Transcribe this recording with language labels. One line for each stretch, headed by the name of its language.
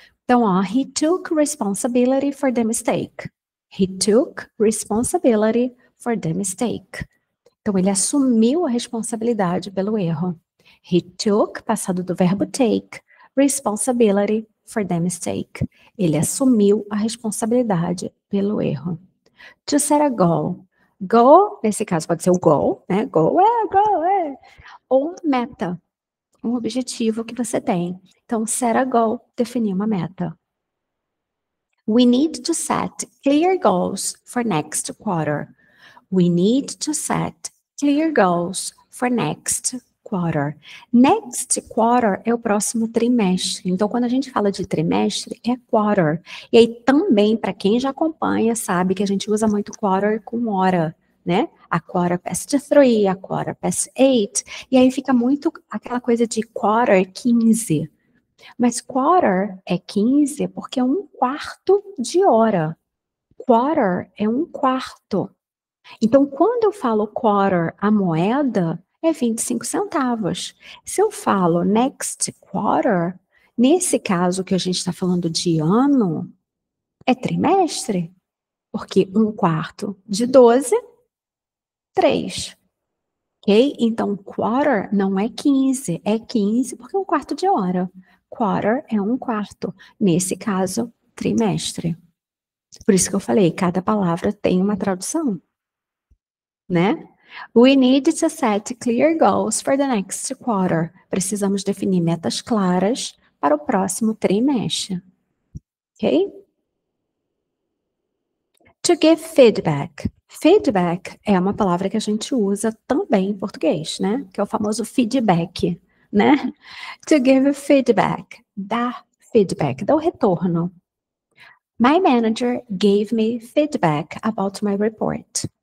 English: Então, ó, he took responsibility for the mistake. He took responsibility for the mistake.
Portuguese: Então, ele assumiu a responsabilidade pelo erro.
English: He took,
Portuguese: passado do verbo
English: take, responsibility for the mistake.
Portuguese: Ele assumiu a responsabilidade pelo erro.
English: To set a goal.
Portuguese: Goal, nesse caso, pode ser o goal, né? Goal é. Ou meta. Um objetivo que você tem. Então,
English: set a goal,
Portuguese: definir uma meta.
English: We need to set clear goals for next quarter. We need to set clear goals for next quarter. Next quarter
Portuguese: é o próximo trimestre. Então, quando a gente fala de trimestre, é quarter. E aí também, para quem já acompanha, sabe que a gente usa muito quarter com hora, né?
English: A quarter past 3, a quarter past 8.
Portuguese: E aí fica muito aquela coisa de quarter 15. Mas quarter é 15 porque é um quarto de hora. Quarter é um quarto. Então, quando eu falo quarter, a moeda é 25 centavos. Se eu falo
English: next quarter,
Portuguese: nesse caso que a gente está falando de ano, é trimestre. Porque um quarto de 12, 3. Ok? Então, quarter não é 15, é 15 porque é um quarto de hora. Quarter é um quarto. Nesse caso, trimestre. Por isso que eu falei, cada palavra tem uma tradução. Né?
English: We need to set clear goals for the next quarter.
Portuguese: Precisamos definir metas claras para o próximo trimestre. Ok?
English: To give feedback.
Portuguese: Feedback é uma palavra que a gente usa também em português, né? Que é o famoso feedback, né?
English: To give feedback.
Portuguese: Dar feedback, dar o retorno.
English: My manager gave me feedback about my report.